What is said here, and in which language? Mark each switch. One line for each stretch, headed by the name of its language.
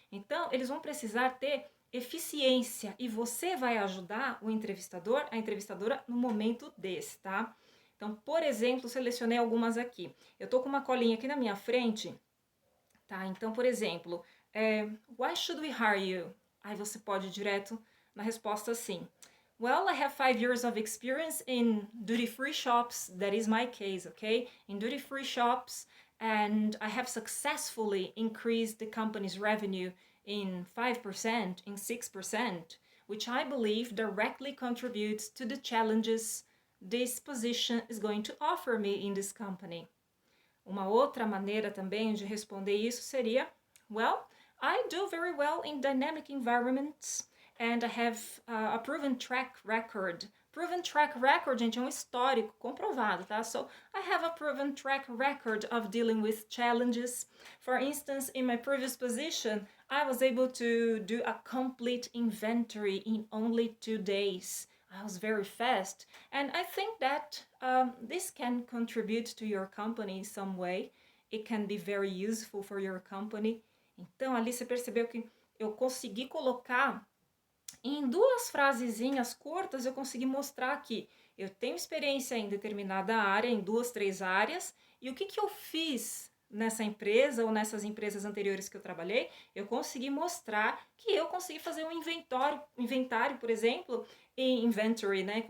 Portuguese: Então, eles vão precisar ter eficiência e você vai ajudar o entrevistador, a entrevistadora no momento desse, tá? Então, por exemplo, selecionei algumas aqui. Eu tô com uma colinha aqui na minha frente, tá? Então, por exemplo,
English: why should we hire you?
Portuguese: Aí você pode ir direto na resposta assim.
English: Well, I have 5 years of experience in duty-free shops. That is my case, okay? In duty-free shops, and I have successfully increased the company's revenue in 5%, in 6%, which I believe directly contributes to the challenges this position is going to offer me in this company.
Portuguese: Uma outra maneira também de responder isso seria:
English: Well, I do very well in dynamic environments and I have a proven track record. Proven track record,
Portuguese: gente, é um histórico comprovado, tá?
English: So, I have a proven track record of dealing with challenges. For instance, in my previous position, I was able to do a complete inventory in only 2 days. I was very fast, and I think that this can contribute to your company in some way. It can be very useful for your company.
Portuguese: Então, ali você percebeu que eu consegui colocar em duas frasezinhas curtas, eu consegui mostrar que eu tenho experiência em determinada área, em 2, 3 áreas, e o que eu fiz nessa empresa ou nessas empresas anteriores que eu trabalhei, eu consegui mostrar que eu consegui fazer um inventário, por exemplo, em inventory, né?